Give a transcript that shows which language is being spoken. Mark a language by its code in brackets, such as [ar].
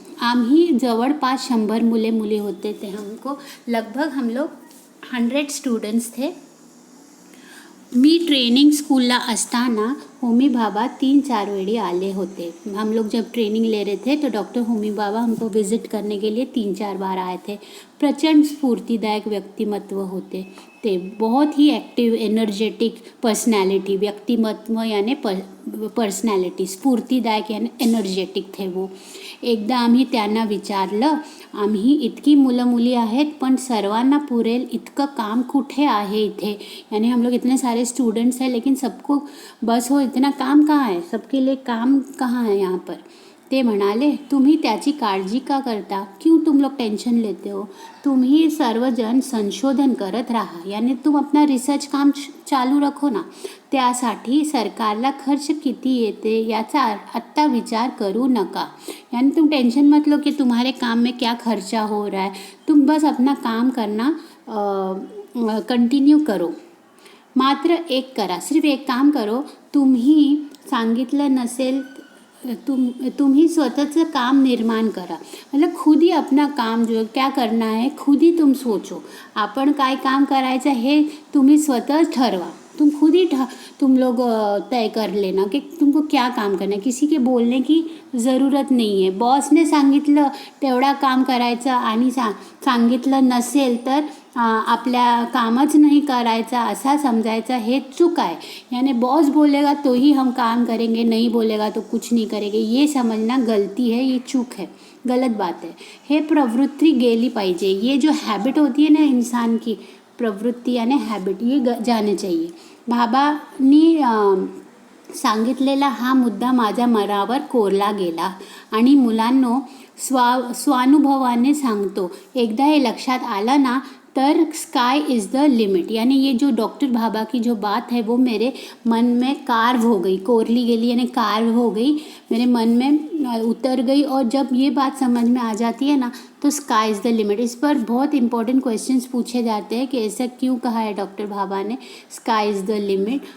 [mr] आम्ही जवळपास 100 मुले होते थे. [hi] हम लोग 100 स्टूडेंट्स थे. [mr] मी ट्रेनिंग स्कूलला असताना होमी बाबा 3-4 वेळी आले होते. [hi] हम लोग जब ट्रेनिंग ले रहे थे तो डॉक्टर होमी बाबा हमको विज़िट करने के लिए 3-4 बार आए थे. [mr] प्रचंड स्फूर्तिदायक व्यक्तिमत्व होते ते. [hi] बहुत ही एक्टिव एनर्जेटिक पर्सनैलिटी, व्यक्तिमत्व यानी पर्सनॅलिटी, स्फूर्तिदायक यानी एनर्जेटिक थे वो. [mr] एकदा आम्ही त्यांना विचारलं, आम्ही इतकी मुलं मुली आहेत पण सर्वांना पुरेल इतकं काम कुठे आहे इथे. [hi] यानी हम लोग इतने सारे स्टूडेंट्स हैं लेकिन सबको बस हो इतना काम कहाँ है, सबके लिए काम कहाँ है यहाँ पर. [mr] ते म्हणाले, तुम्ही त्याची काळजी का करता, [hi] क्यों तुम लोग टेंशन लेते हो. [mr] तुम्ही सर्वजण संशोधन करत राहा, [hi] यानी तुम अपना रिसर्च काम चालू रखो ना. [mr] त्यासाठी सरकारला खर्च किती येते याचा आत्ता विचार करू नका. [hi] यानी तुम टेंशन मत लो कि तुम्हारे काम में क्या खर्चा हो रहा है. तुम बस अपना काम करना कंटिन्यू करो. [mr] मात्र एक करा, [hi] सिर्फ एक काम करो, तुम्ही [mr] सांगितलं नसेल तुम्ही स्वतःचं काम निर्माण करा. [hi] मतलब खुद ही अपना काम जो क्या करना है खुद ही तुम सोचो. [mr] आपण काय काम करायचं हे तुम्ही स्वतः ठरवा. [hi] तुम लोग तय कर लेना कि तुमको क्या काम करना है. किसी के बोलने की ज़रूरत नहीं है. [mr] बॉसने सांगितलं तेवढा काम करायचं आणि सांगितलं नसेल तर आपल्या कामच नहीं करायचा असा समझायचा, हे चूक आहे. [hi] यानी बॉस बोलेगा तो ही हम काम करेंगे, नहीं बोलेगा तो कुछ नहीं करेंगे, ये समझना गलती है, ये चूक है, गलत बात है. [mr] हे प्रवृत्ति गेली पाहिजे. [hi] ये जो हैबिट होती है ना इंसान की, प्रवृत्ति यानी हैबिट, ये जाने चाहिए. [mr] बाबांनी सांगितलेला हा मुद्दा माझ्या मनावर कोरला गेला आणि मुलांनो स्वानुभवाने सांगतो, एकदा हे लक्षात आलं ना तर [en] Sky is the limit. [hi] यानी ये जो डॉक्टर भाभा की जो बात है वो मेरे मन में कार्व हो गई, [mr] कोरली गेली [hi] यानी कार्व हो गई, मेरे मन में उतर गई. और जब ये बात समझ में आ जाती है ना तो [en] Sky is the limit. [hi] इस पर बहुत इंपॉर्टेंट क्वेश्चंस पूछे जाते हैं कि ऐसा क्यों कहा है डॉक्टर भाभा ने [en] Sky is the limit.